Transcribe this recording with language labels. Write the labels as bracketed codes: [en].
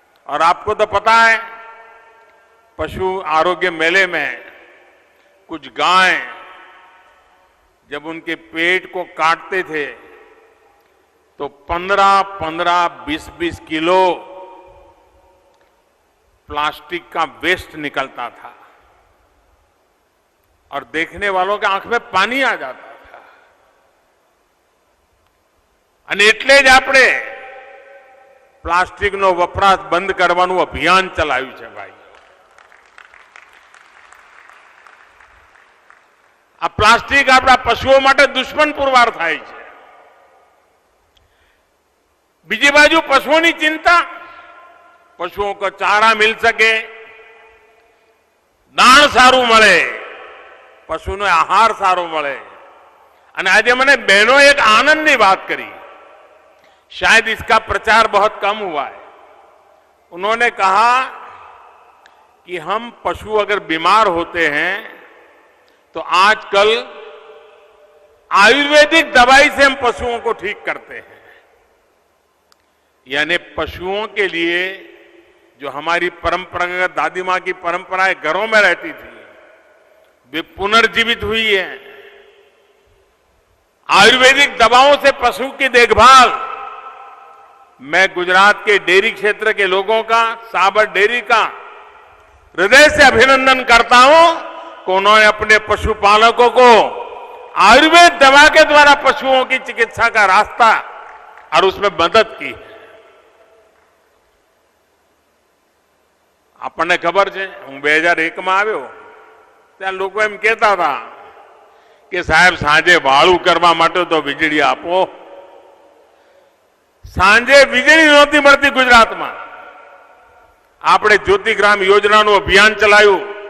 [hi] और आपको तो पता है, पशु आरोग्य मेले में कुछ गाय जब उनके पेट को काटते थे तो 15-15, 20-20 किलो प्लास्टिक का वेस्ट निकलता था और देखने वालों के आंख में पानी आ जाता था. [gu] અને એટલે જ આપણે પ્લાસ્ટિકનો વપરાશ બંધ કરવાનું અભિયાન ચલાવ્યું છે ભાઈ. આ પ્લાસ્ટિક આપણા પશુઓ માટે દુશ્મન પુરવાર થાય છે. બીજી બાજુ પશુઓની ચિંતા, પશુઓ [hi] को चारा मिल सके, [gu] દાણ સારું મળે, પશુનો આહાર સારો મળે. અને આજે મને બહેનો એક આનંદની વાત કરી, [hi] शायद इसका प्रचार बहुत कम हुआ है. उन्होंने कहा कि हम पशु अगर बीमार होते हैं तो आजकल आयुर्वेदिक दवाई से हम पशुओं को ठीक करते हैं. यानी पशुओं के लिए जो हमारी परंपरागत दादी मां की परंपराएं घरों में रहती थी, वे पुनर्जीवित हुई है. आयुर्वेदिक दवाओं से पशु की देखभाल, मैं गुजरात के डेयरी क्षेत्र के लोगों का, साबर डेयरी का हृदय से अभिनंदन करता हूं कि उन्होंने अपने पशुपालकों को आयुर्वेद दवा के द्वारा पशुओं की चिकित्सा का रास्ता और उसमें मदद की है. [gu] આપણને ખબર છે, હું 2001 માં આવ્યો ત્યાં લોકો એમ કહેતા હતા કે સાહેબ સાંજે વાળું કરવા માટે તો વીજળી આપો. સાંજે વીજળી નહોતી મળતી ગુજરાતમાં. આપણે જ્યોતિગ્રામ યોજનાનું અભિયાન ચલાવ્યું.